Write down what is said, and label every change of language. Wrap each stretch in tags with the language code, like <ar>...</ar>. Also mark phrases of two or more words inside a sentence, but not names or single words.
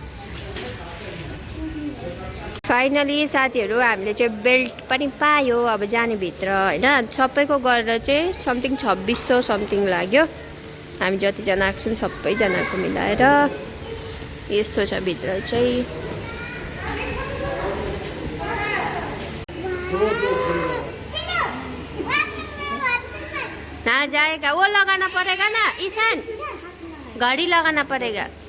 <ne>फाइनली साथीहरू हामीले चाहिँ बेल्ट पनि पायो अब जाने भित्र हैन। सबैको गरेर चाहिँ समथिङ 2600 समथिङ लाग्यो। हामी जतिजना आएको छौँ सबैजनाको मिलाएर यस्तो छ भित्र चाहिँ।</ne> <hi>ना जाएगा वो लगाना पड़ेगा ना ईशान, घड़ी लगाना पड़ेगा।</hi>